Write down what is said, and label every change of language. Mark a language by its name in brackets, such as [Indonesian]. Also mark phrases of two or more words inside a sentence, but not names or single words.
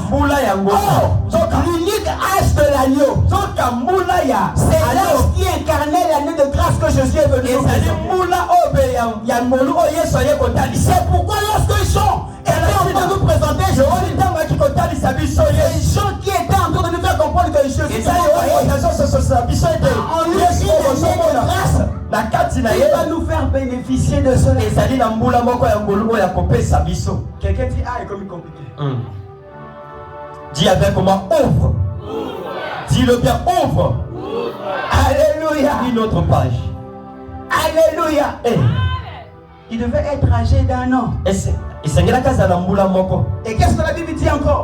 [French] Oh, l'unique âge de l'agneau, c'est l'âge qui incarnait l'année de grâce que Jésus est venu. C'est pourquoi lorsque Jean était en train de nous présenter Jésus, les gens qui étaient en train de nous faire comprendre que Jésus en lui une année de grâce. [Lingala] na kati na [French] Il [Lingala] ye [French] va nous faire bénéficier de cela. [Lingala] ezali na mbula moko ya ngolu oyo akopesa biso. [French] Quelqu'un dit, ah, c'est comme compliqué. Dis avec moi, ouvre. Dis-le bien, ouvre. Alléluia. Une autre page. Alléluia. Il devait être âgé d'1 an. Et qu'est-ce que la Bible dit encore?